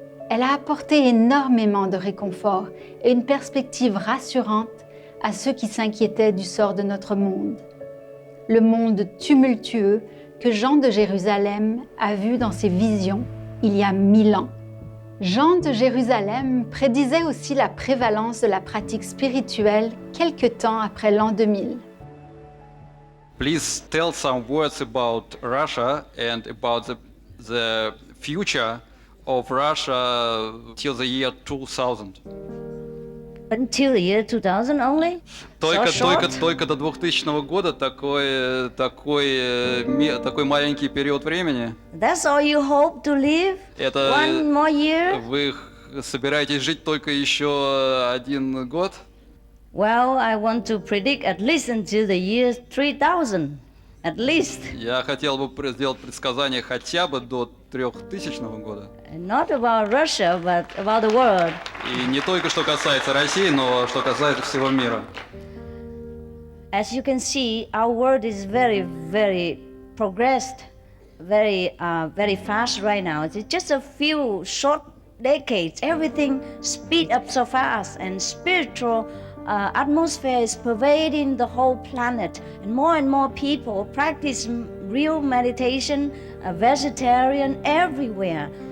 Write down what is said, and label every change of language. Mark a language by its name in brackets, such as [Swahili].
[French] Elle a apporté énormément de réconfort et une perspective rassurante à ceux qui s'inquiétaient du sort de notre monde. Le monde tumultueux que Jean de Jérusalem a vu dans ses visions il y a 1000 ans. Jean de Jérusalem prédisait aussi la prévalence de la pratique spirituelle quelque temps après l'an 2000. [English] Please tell some words about Russia and about the future of Russia till the year 2000. Until the year 2000 only? [Russian] Только до 2000 года такой маленький период времени. [English] That's all you hope to live? [Russian] Это [English] One more year? [Russian] Вы собираетесь жить только еще 1 год? [English] Well, I want to predict at least until the year 3000. At least. [Russian] Я хотел бы сделать предсказание хотя бы до 3000 года. [English] Not about Russia, but about the world. [Russian] И не только что касается России, но что касается всего мира. [English] As you can see, our world is very progressed, very fast right now. It's just a few short decades. Everything speed up so fast, and spiritual atmosphere is pervading the whole planet, and more people practice real meditation, vegetarian everywhere.